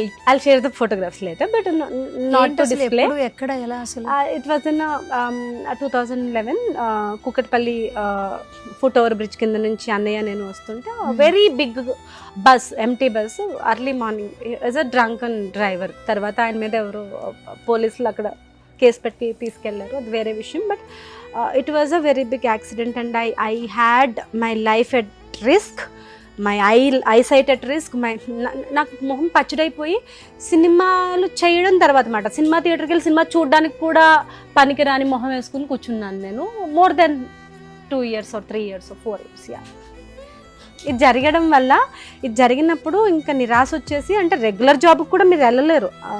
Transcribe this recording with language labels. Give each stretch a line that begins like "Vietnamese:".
English: I'll share the photographs later, but not to display.
Telugu: ఎక్కడ ఎలా అసలు?
English: It was in 2011
Telugu: Kukatpally foot over bridge కింద నుంచి అన్నయ్య నేను వస్తుంటే
English: Very big bus, empty bus, early morning. As a drunken driver.
Telugu: తర్వాత ఆయన మీద ఎవరో పోలీసులు అక్కడ కేసు పెట్టి తీసుకెళ్లారు, అది వేరే విషయం.
English: But it was a very big accident and I had my life at risk, my eyesight at risk.
Telugu: నాకు మొహం పచ్చడైపోయి సినిమాలు చేయడం తర్వాత మాట, సినిమా థియేటర్కి వెళ్ళి సినిమా చూడడానికి కూడా పనికిరాని మొహం వేసుకుని కూర్చున్నాను నేను.
English: More than 2 years or 3 years or 4 years.
Telugu: ఇది జరగడం వల్ల, ఇది జరిగినప్పుడు ఇంకా నిరాశ వచ్చేసి, అంటే రెగ్యులర్ జాబ్కి కూడా మీరు వెళ్ళలేరు.